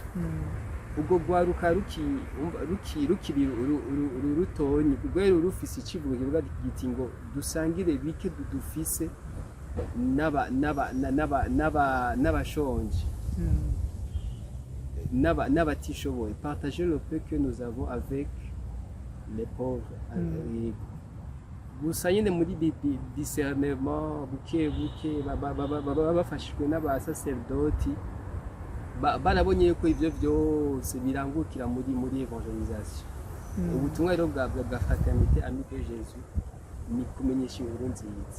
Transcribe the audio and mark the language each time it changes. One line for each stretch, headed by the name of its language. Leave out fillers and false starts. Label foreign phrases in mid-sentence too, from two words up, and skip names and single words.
Rundi: Ubwo rwaruka rukiri rutonyi rwero rufise icivugo kivuga giti ngo dusangire bike dufise n'abashonje n'abatishoboye,
French: partager le peu que nous avons avec les pauvres.
Rundi: Gusa nyine muri discernement buke baba bafashijwe n'abasaserdoti barabonye ko ivyo vyose birangukira muri evangelisation. Ubutumwa rero bwa fraternité Amis de Jésus ni kumenyesha inkuru nziza.